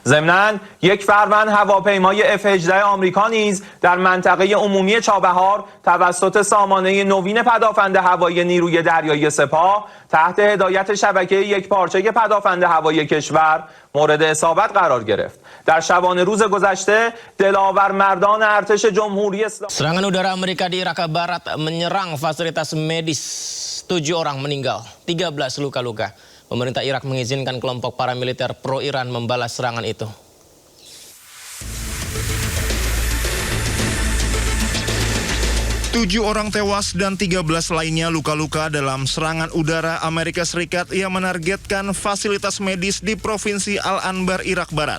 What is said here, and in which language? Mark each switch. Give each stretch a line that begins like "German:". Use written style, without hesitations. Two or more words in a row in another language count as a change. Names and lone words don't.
Persian: ضمناً یک فروند هواپیمای F-18 آمریکا نیز در منطقه عمومی چابهار توسط سامانه نوین پدافند هوایی نیروی دریایی سپاه تحت هدایت شبکه یکپارچه پدافند هوایی کشور مورد اصابت قرار گرفت. در شبانه روز گذشته دلاور مردان ارتش جمهوری اسلامی
Indonesian: Serangan udara Amerika di Irak Barat menyerang fasilitas medis. 7 orang meninggal, 13 luka-luka. Pemerintah Irak mengizinkan kelompok paramiliter pro-Iran membalas serangan itu. Tujuh orang tewas dan 13 lainnya luka-luka dalam serangan udara Amerika Serikat yang menargetkan fasilitas medis di Provinsi Al-Anbar, Irak Barat.